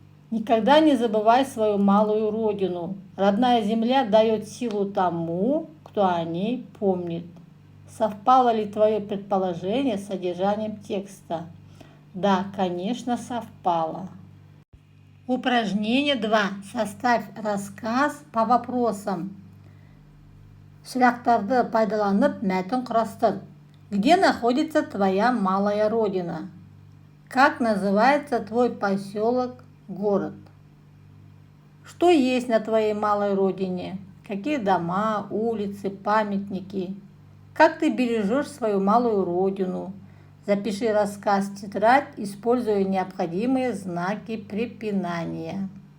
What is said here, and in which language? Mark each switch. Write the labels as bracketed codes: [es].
[ru] Никогда не забывай свою малую родину. Родная земля дает силу тому, кто о ней помнит. Совпало ли твое предположение с содержанием текста? Да, конечно, совпало. Упражнение 2. Составь рассказ по вопросам. [kk] Сұрақтарды пайдаланып мәтін құрастыр. [ru] Где находится твоя малая родина? Как называется твой поселок, город? Что есть на твоей малой родине? Какие дома, улицы, памятники? Как ты бережешь свою малую родину? Запиши рассказ в тетрадь, используя необходимые знаки препинания.